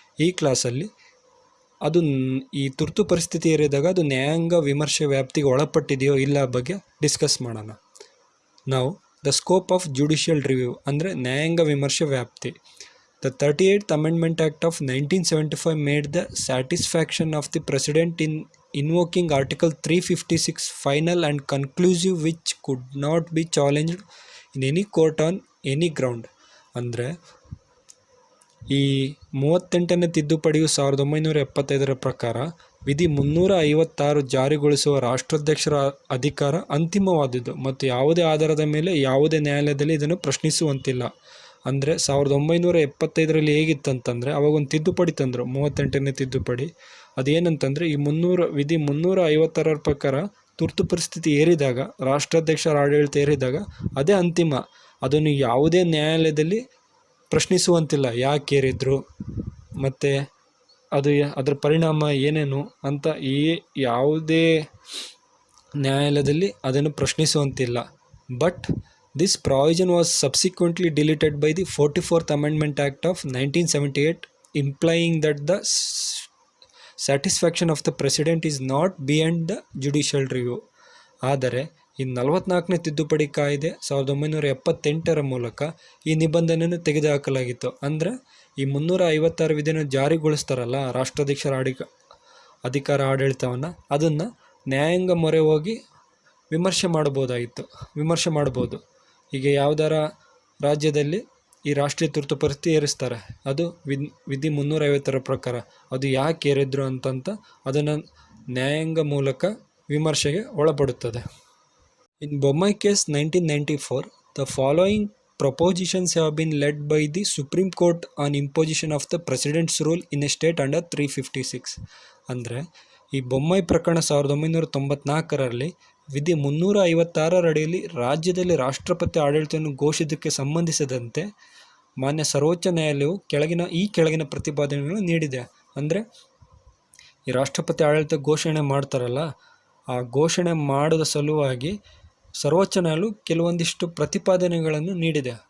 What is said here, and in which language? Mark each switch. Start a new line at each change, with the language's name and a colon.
Kannada: ಈ ಕ್ಲಾಸಲ್ಲಿ ಅದು ಈ ತುರ್ತು ಪರಿಸ್ಥಿತಿ ಇರಿದಾಗ ಅದು ನ್ಯಾಯಾಂಗ ವಿಮರ್ಶೆ ವ್ಯಾಪ್ತಿಗೆ ಒಳಪಟ್ಟಿದೆಯೋ ಇಲ್ಲ ಬಗ್ಗೆ ಡಿಸ್ಕಸ್ ಮಾಡೋಣ. ನಾವು
English: the scope of judicial review
Kannada: ಅಂದರೆ ನ್ಯಾಯಾಂಗ ವಿಮರ್ಶೆ ವ್ಯಾಪ್ತಿ.
English: The 38th Amendment Act of 1975 made the satisfaction of the President in invoking Article 356 final and conclusive, which could not be challenged in any court on any ground.
Kannada: ಅಂದರೆ ಈ 38ನೇ ತಿದ್ದುಪಡಿಯು 1975 ಪ್ರಕಾರ ವಿಧಿ 356 ಜಾರಿಗೊಳಿಸುವ ರಾಷ್ಟ್ರಾಧ್ಯಕ್ಷರ ಅಧಿಕಾರ ಅಂತಿಮವಾದುದು ಮತ್ತು ಯಾವುದೇ ಆಧಾರದ ಮೇಲೆ ಯಾವುದೇ ನ್ಯಾಯಾಲಯದಲ್ಲಿ ಇದನ್ನು ಪ್ರಶ್ನಿಸುವಂತಿಲ್ಲ. ಅಂದರೆ 1975ರಲ್ಲಿ ಹೇಗಿತ್ತಂತಂದರೆ ಅವಾಗ ಒಂದು ತಿದ್ದುಪಡಿ ತಂದರು, 38ನೇ ತಿದ್ದುಪಡಿ. ಅದೇನಂತಂದರೆ ಈ ವಿಧಿ 356 ಪ್ರಕಾರ ತುರ್ತು ಪರಿಸ್ಥಿತಿ ಏರಿದಾಗ, ರಾಷ್ಟ್ರಾಧ್ಯಕ್ಷರ ಆಡಳಿತ ಏರಿದಾಗ ಅದೇ ಅಂತಿಮ, ಅದನ್ನು ಯಾವುದೇ ನ್ಯಾಯಾಲಯದಲ್ಲಿ ಪ್ರಶ್ನಿಸುವಂತಿಲ್ಲ. ಯಾಕೆ ಏರಿದ್ರು ಮತ್ತು ಅದರ ಪರಿಣಾಮ ಏನೇನು ಅಂತ ಯಾವುದೇ ನ್ಯಾಯಾಲಯದಲ್ಲಿ ಅದನ್ನು ಪ್ರಶ್ನಿಸುವಂತಿಲ್ಲ.
English: But this provision was subsequently deleted by the 44th Amendment Act of 1978, implying that the satisfaction of the President is not beyond the judicial review.
Kannada: ಆದರೆ ಈ 44ನೇ ತಿದ್ದುಪಡಿ ಕಾಯ್ದೆ 1978 ಮೂಲಕ ಈ ನಿಬಂಧನೆಯನ್ನು ತೆಗೆದುಹಾಕಲಾಗಿತ್ತು. ಅಂದರೆ ಈ 356 ವಿಧಿಯನ್ನು ಜಾರಿಗೊಳಿಸ್ತಾರಲ್ಲ ರಾಷ್ಟ್ರಾಧ್ಯಕ್ಷರ ಅಧಿಕಾರ ಆಡಳಿತವನ್ನು, ಅದನ್ನು ನ್ಯಾಯಾಂಗ ಮೊರೆ ಹೋಗಿ ವಿಮರ್ಶೆ ಮಾಡ್ಬೋದು. ಈಗ ಯಾವುದಾರ ರಾಜ್ಯದಲ್ಲಿ ಈ ರಾಷ್ಟ್ರೀಯ ತುರ್ತು ಪರಿಸ್ಥಿತಿ ಏರಿಸ್ತಾರೆ, ಅದು ವಿಧಿ 356 ಪ್ರಕಾರ ಅದು ಯಾಕೆ ಏರಿದ್ರು ಅಂತಂತ ಅದನ್ನು ನ್ಯಾಯಾಂಗ ಮೂಲಕ ವಿಮರ್ಶೆಗೆ ಒಳಪಡುತ್ತದೆ.
English: In Bommai case 1994, the following propositions have been led by the Supreme Court on imposition of the President's rule in a state under 356.
Kannada: ಅಂದರೆ ಈ ಬೊಮ್ಮೈ ಪ್ರಕರಣ 1994ರಲ್ಲಿ ವಿಧಿ 356 ಅಡಿಯಲ್ಲಿ ರಾಜ್ಯದಲ್ಲಿ ರಾಷ್ಟ್ರಪತಿ ಆಡಳಿತವನ್ನು ಘೋಷಿಸೋದಕ್ಕೆ ಸಂಬಂಧಿಸಿದಂತೆ ಮಾನ್ಯ ಸರ್ವೋಚ್ಚ ನ್ಯಾಯಾಲಯವು ಕೆಳಗಿನ ಪ್ರತಿಪಾದನೆಗಳನ್ನು ನೀಡಿದೆ. ಅಂದರೆ ಈ ರಾಷ್ಟ್ರಪತಿ ಆಡಳಿತ ಘೋಷಣೆ ಮಾಡ್ತಾರಲ್ಲ, ಆ ಘೋಷಣೆ ಮಾಡೋದ ಸಲುವಾಗಿ ಸರ್ವೋಚ್ಚ ನ್ಯಾಯಾಲಯವು ಕೆಲವೊಂದಿಷ್ಟು ಪ್ರತಿಪಾದನೆಗಳನ್ನು ನೀಡಿದೆ.